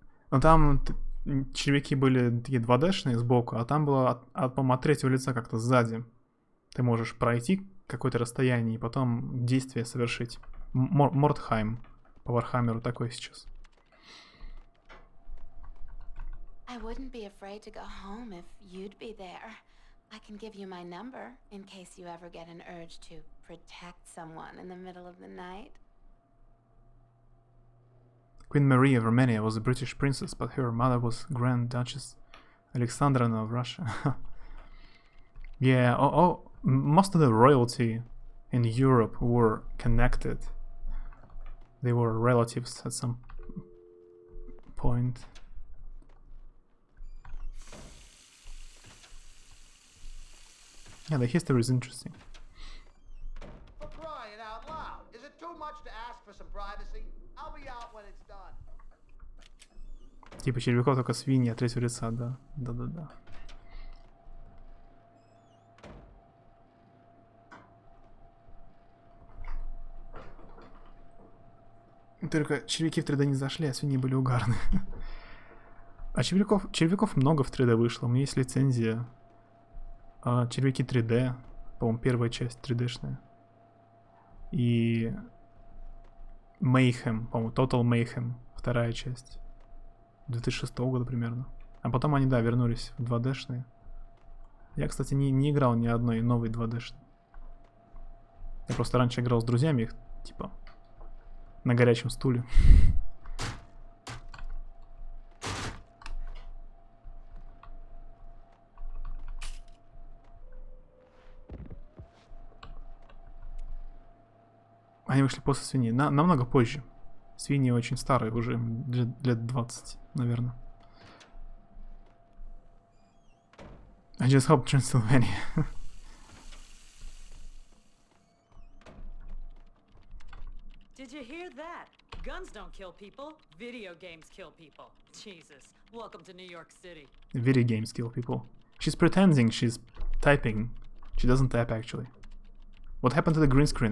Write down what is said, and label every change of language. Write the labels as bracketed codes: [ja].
[ru] Но там червяки были такие 2D-шные сбоку, а там было, по-моему, от третьего лица как-то сзади. Ты можешь пройти какое-то расстояние и потом действие совершить. Мордхайм по Вархаммеру такой сейчас. [en] I wouldn't be afraid to go home if you'd be there. I can give you my number in case you ever get an urge to protect someone in the middle of the night. Queen Marie of Romania was a British princess, but her mother was Grand Duchess Alexandrovna of Russia. Yeah, most of the royalty in Europe were connected. They were relatives at some point. Yeah, the history is interesting. For crying out loud, is it too much to ask for some privacy? I'll be out when it's done. [ru] Типа червяков только свиньи от третьего лица, да. Да-да-да. Только червяки в 3D не зашли, а свиньи были угарные. А червяков много в 3D вышло. У меня есть лицензия. Червяки 3D. По-моему, первая часть 3D-шная. И Mayhem, по-моему, Total Mayhem. Вторая часть. 2006 года примерно. А потом они, да, вернулись в 2D-шные. Я, кстати, не играл ни одной новой 2D-шной. Я просто раньше играл с друзьями их, типа, на горячем стуле. Они вышли после свиньи. Намного позже. Свиньи очень старые, уже лет 20, наверное. [en] I just hope Transylvania. Did you hear that? Guns don't kill people. Video games kill people. Jesus. Welcome to New York City. Video games kill people. She's pretending she's typing. She doesn't type actually. What happened to the green screen?